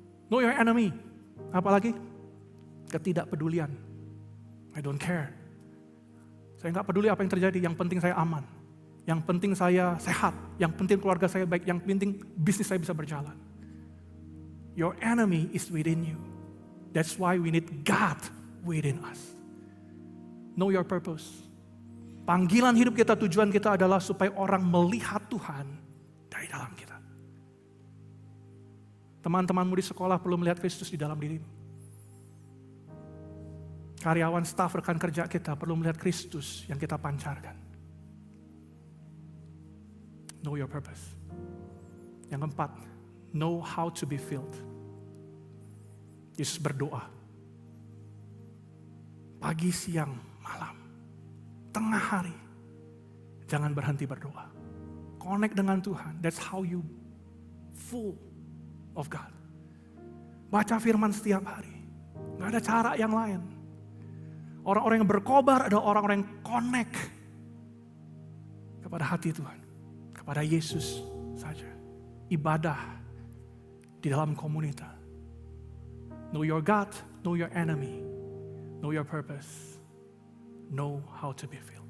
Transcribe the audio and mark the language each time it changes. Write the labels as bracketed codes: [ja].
[en] Know your enemy. [id] Apalagi? Ketidakpedulian. [en] I don't care. [id] Saya nggak peduli apa yang terjadi, yang penting saya aman. Yang penting saya sehat, yang penting keluarga saya baik, yang penting bisnis saya bisa berjalan. [en] Your enemy is within you. That's why we need God within us. Know your purpose. [id] Panggilan hidup kita, tujuan kita adalah supaya orang melihat Tuhan dari dalam kita. Teman-temanmu di sekolah perlu melihat Kristus di dalam dirimu. Karyawan, staf, rekan kerja kita perlu melihat Kristus yang kita pancarkan. [en] Know your purpose. [id] Yang keempat, [en] know how to be filled. [id] Yesus berdoa. Pagi, siang, malam. Tengah hari. Jangan berhenti berdoa. Connect dengan Tuhan. [en] That's how you full of God. [id] Baca firman setiap hari. Gak ada cara yang lain. Orang-orang yang berkobar adalah orang-orang yang connect kepada hati Tuhan. Kepada Yesus saja. Ibadah di dalam komunitas. [en] Know your God, know your enemy, know your purpose, know how to be filled.